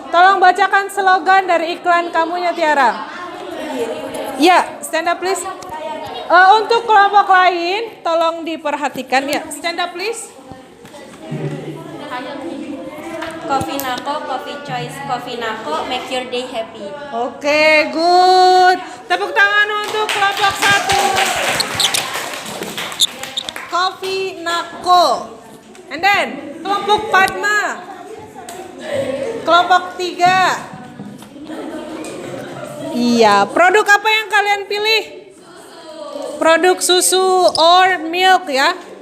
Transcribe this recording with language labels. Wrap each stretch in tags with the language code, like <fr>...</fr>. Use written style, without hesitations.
<id>Tolong bacakan slogan dari iklan kamunya Tiara. Ya,</id> <en>stand up please.</en> <id>Untuk kelompok lain, tolong diperhatikan ya.</id> <en>Stand up please. Coffee Nako, Coffee Choice, Coffee Nako, make your day happy. Oke, good.</en> <id>Tepuk tangan untuk kelompok 1. Coffee Nako. And then, kelompok Padma. Kelompok 3. Iya, produk apa yang kalian pilih? Produk susu or milk ya.</id>